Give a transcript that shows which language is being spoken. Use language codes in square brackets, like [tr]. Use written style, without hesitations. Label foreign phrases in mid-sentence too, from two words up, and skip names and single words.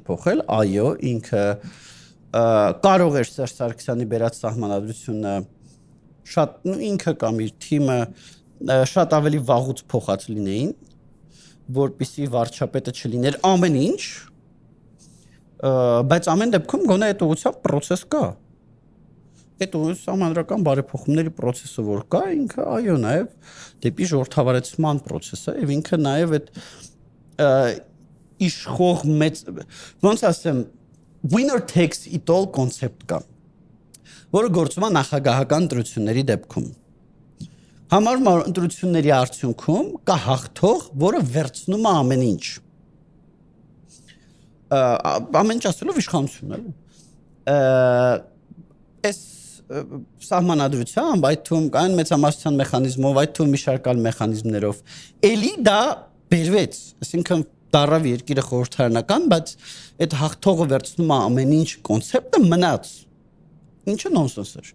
[hy] փոխել, այո, ինքը կարող էր Սերժ Սարգսյանի բերած սահմանադրությունը շատ ինքը կամ իր թիմը շատ ավելի վաղուց փոխած լինեին, որպեսզի վարչապետը չլիներ ամեն ինչ, բայց ամեն դեպքում գոնե այդ ուղղությամբ process կա։ այդ սահմանադրական բարեփոխումների process-ը որ կա, ինքը այո նաև դեպի ժողովրդավարեցման process-ը եւ ինքը նաև այդ իշխող մեծ ոնց ասեմ [en] winner takes it all concept [hy] կա, որը գործում է նախագահական ընտրությունների դեպքում։ Համարում ընտրությունների արդյունքում կա հաղթող, որը վերցնում է ամեն ինչ։ Ամեն ինչ ասելով իշխանություն էլի։ Այս սահմանադրությամբ, այդ թվում կային մեծամասնության մեխանիզմով, այդ թվում մի շարք այլ մեխանիզմներով, էլի դա բերվեց, այսինքն դարավ երկիրը խորհրդարանական, բայց այդ հաղթողը վերցնում է ամեն ինչ կոնցեպտը մնաց։ Ինչը նոնսենս